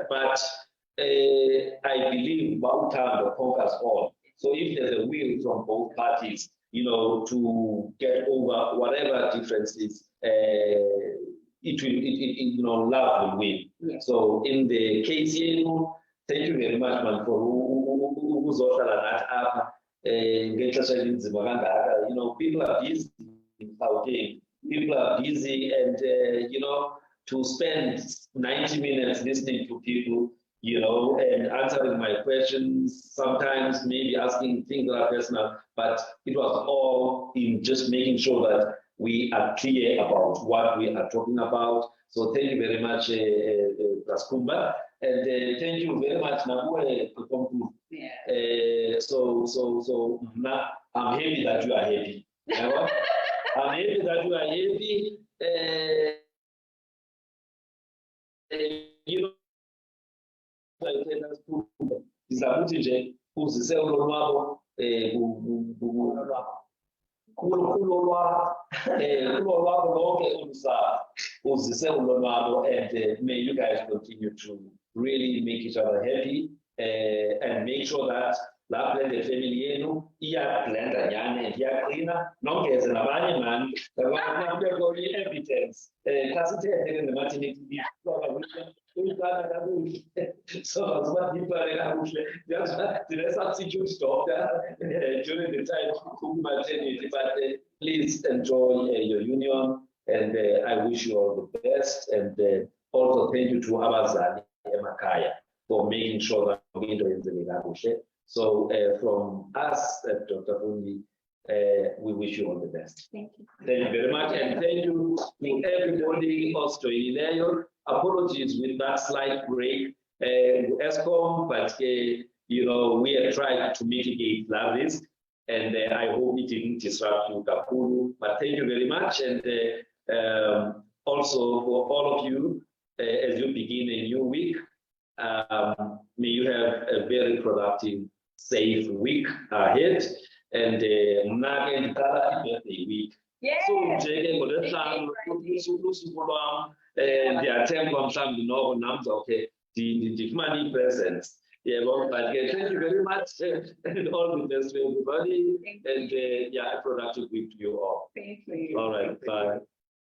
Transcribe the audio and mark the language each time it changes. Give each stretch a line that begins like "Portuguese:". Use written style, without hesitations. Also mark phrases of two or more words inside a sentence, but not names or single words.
English: But I believe Bautando conquers all. So if there's a will from both parties, to get over whatever differences, love will win. Yeah. So in the case, thank you very much, man, for
Xhosa: uzohlala nathi apha ngexesha elinzima kangaka.
English: People are busy in Gauteng. People are busy, and to spend 90 minutes listening to people, and answering my questions, sometimes maybe asking things that are personal, but it was all in just making sure that we are clear about what we are talking about. So thank you very much, Raskumba, and thank you very much, Nabue. Yeah. So now I'm happy that you are happy. I'm happy that you are happy.
Xhosa: Izakuthi nje uzise ulonwabo kulo lwabo lonke olusa uzise ulonwabo,
English: and may you guys continue to really make each other happy and make sure that
Xhosa: la
English: blended family
Xhosa: yenu iyablenda nyane and iyaqina nongeze nabanye mani kubekho i-evidence xa sithethe ke nge-maternity uyiqala kakuhle, so asibayiqale kakuhle.
English: The substitute doctor during the time of maternity, but please enjoy your union, and I wish you all the best, and also thank you to
Xhosa: abazali emakhaya
English: for making sure that we
Xhosa: into yenzeke kakuhle.
English: So from us at Dr. Fundi, we wish you all the best. Thank you. Thank you very much, and thank you to everybody also in there. Apologies with that slight break, ESCOM, but we have tried to mitigate that risk, and I hope it didn't disrupt you, Kapulu. But thank you very much, and also for all of you, as you begin a new week, may you have a very productive, safe week ahead, and birthday week. Yeah.
Xhosa: So njeke ngolesihlanu usuku lwam ndiyathemba mhlawumbi noko nam okay ndifumane ii-presents.
English: But thank you very much, and all the best to everybody, and a productive week to you all. Thank you. All right, bye.